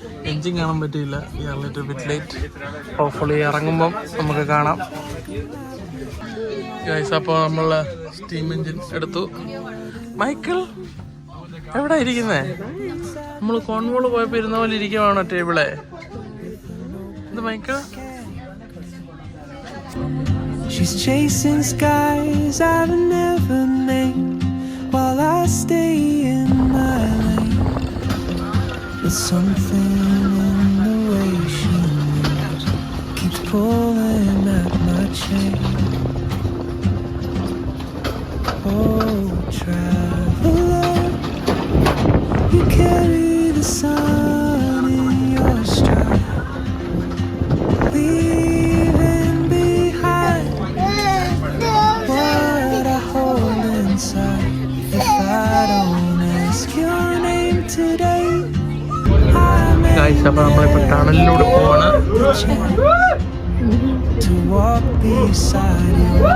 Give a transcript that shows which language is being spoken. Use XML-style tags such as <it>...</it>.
<ml>Engine കാണാൻ പറ്റിയില്ല,</ml> <en>Little bit late.</en> <ml>Hopefully ഇറങ്ങുമ്പം നമുക്ക് കാണാം ഗൈസ്. അപ്പോൾ നമ്മൾ സ്റ്റീം എഞ്ചിൻ എടുത്തു. മൈക്കിൾ എവിടെ ഇരിക്കുന്നേ? നമ്മൾ കോൺവോള് പോയപ്പോൾ ഇരുന്ന പോലെ ഇരിക്കുവാണോ ടേബിളെ? ഇത് Michael?</ml> <en>She's chasing skies I've never named while I stay in my lane. There's something in the way she moves, keeps pulling at my chain. Oh, traveler, you carry the sun in your stride, leaving behind what I hold inside. If I don't ask your name today, I may</en> <ml>guys അപ്പോൾ നമ്മളിപ്പോൾ ടണലിലൂടെ പോവാണ്.</ml> <en>the chance to walk beside you.</en>